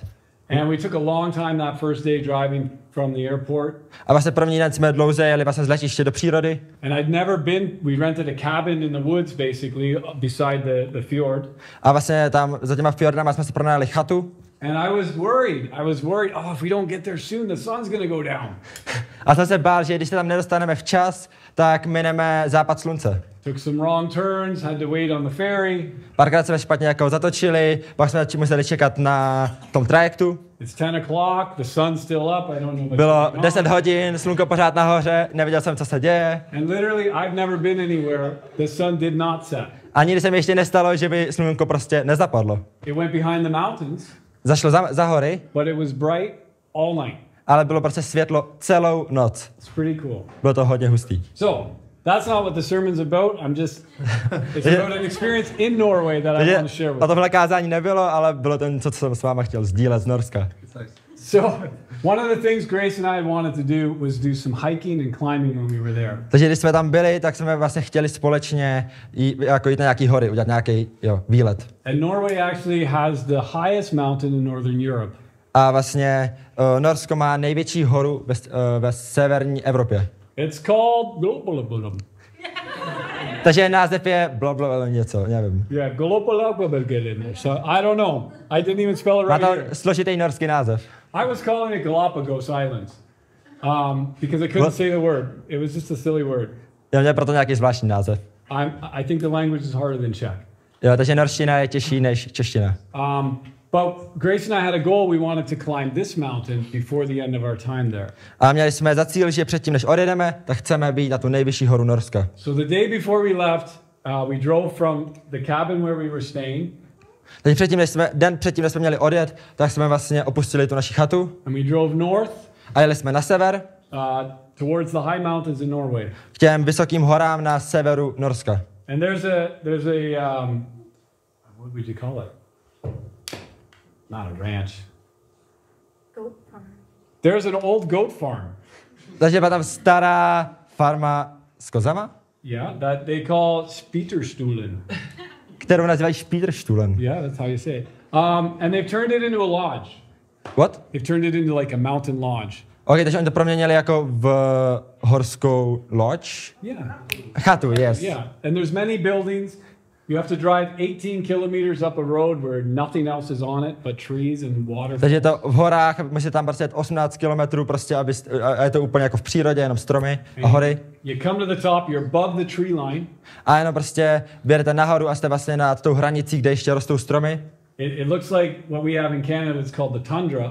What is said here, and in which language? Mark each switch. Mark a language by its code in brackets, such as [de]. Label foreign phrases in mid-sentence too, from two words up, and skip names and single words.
[en] And we took a long time that first day driving from the airport. [cs] A vlastně první den jsme dlouze jeli vlastně z letiště do přírody. [en] And I'd never been, we rented a cabin in the woods basically beside the fjord. [cs] A vlastně tam za těma fjordama jsme si pronajali chatu. [en] And I was worried, oh, if we don't get there soon, the sun's going to go down. [cs] A jsem se bál, že když se tam nedostaneme včas, tak mineme západ slunce. [en] Took some wrong turns, had to wait on the ferry. [cs] Párkrát jsme špatně jako zatočili, pak jsme museli čekat na tom trajektu. [en] It's 10 o'clock, the sun's still up, I don't know what's [cs] Bylo [en] going on. [cs] 10 hodin, slunko pořád nahoře, nevěděl jsem, co se děje. [en] And literally, I've never been anywhere, the sun did not set. [cs] A nikdy se mi ještě nestalo, že by slunko prostě nezapadlo. [en] It went behind the mountains. [cs] Zašlo za hory, [en] But it was bright all night. [cs] ale bylo prostě světlo celou noc. [en] It's pretty cool. [cs] Bylo to hodně hustý. [en] So, that's not what the sermon's about. It's about an experience in Norway that I want to share with [cs] A [en] you. [cs] tohle kázání nebylo, ale bylo to něco, co jsem s váma chtěl sdílet z Norska. [en] So, one of the things Grace and I wanted to do was do some hiking and climbing when we were there. [cs] Takže když jsme tam byli, tak jsme vlastně chtěli společně jít na nějaký hory, udělat nějaký výlet. [en] And Norway actually has the highest mountain in Northern Europe. [cs] A vlastně Norsko má největší horu ve severní Evropě. [en] It's called Globalabalum. [cs] Takže název je blablabla něco, nevím. [en] Yeah, Globalabalum. So I don't know. I didn't even spell it [cs] Má [en] right [cs] to [en] here. [cs] složitý norský název. [en] I was calling it Galapagos Islands because I couldn't say the word. It was just a silly word. [cs] Já měl proto nějaký zvláštní název. [en] I think the language is harder than Czech. [cs] Jo, takže norština je těžší než čeština. [en] But Grace and I had a goal. We wanted to climb this mountain before the end of our time there. [cs] A měli jsme za cíl, že předtím, než odjedeme, tak chceme být na tu nejvyšší horu Norska. [en] So the day before we left, we drove from the cabin where we were staying. [cs] Takže den předtím, než jsme měli odjet, tak jsme vlastně opustili tu naši chatu. [en] And we drove north. [cs] A jeli jsme na sever. [en] Towards the high mountains in Norway. [cs] K těm vysokým horám na severu Norska. [en] And there's a what would you call it? Not a ranch. Goat farm. There's an old goat farm. [cs] Takže byla tam stará farma s kozama, [en] Yeah, that they call Spieterstuhlen. [cs] kterou nazývají Spieterstuhlen. [en] Yeah, that's how you say it. And they've turned it into a lodge. What? They've turned it into like a mountain lodge. [cs] Ok, takže oni to proměnili jako v horskou lodge. [en] Yeah. [cs] Chatu, yes. [en] Yeah, and there's many buildings. You have to drive 18 kilometers up a road where nothing else is on it but trees and water. [cs] Takže je to v horách, musíte tam prostě jet 18 kilometrů prostě, a je to úplně jako v přírodě, jenom stromy a hory. [en] You come to the top, you're above the tree line. [cs] A jenom prostě vyjedete nahoru a jste vlastně nad tou hranicí, kde ještě rostou stromy. [en] It looks like what we have in Canada, it's called the tundra.